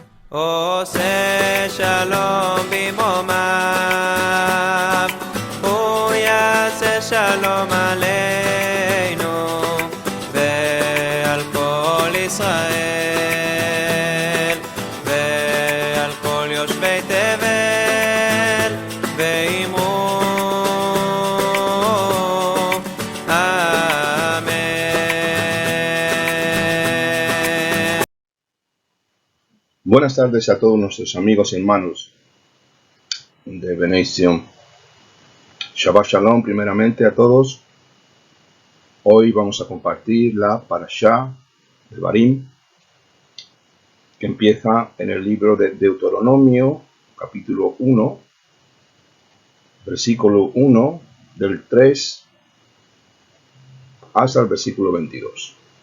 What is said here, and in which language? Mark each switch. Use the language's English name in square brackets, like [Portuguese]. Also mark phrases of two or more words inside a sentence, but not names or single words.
[Hebrew] עושה שלום במרומיו, הוא יעשה שלום עלינו ועל כל ישראל ועל כל יושבי תבל ואמרו אמן. [Spanish] Buenas tardes a todos nuestros amigos y hermanos de Bnei Zion. [Hebrew] שבת שלום [Spanish] primeramente a todos. Hoy vamos a compartir la Parashá de Devarim, que empieza en el libro de Deuteronomio, capítulo 1, versículo 1, del 3 hasta el versículo 22.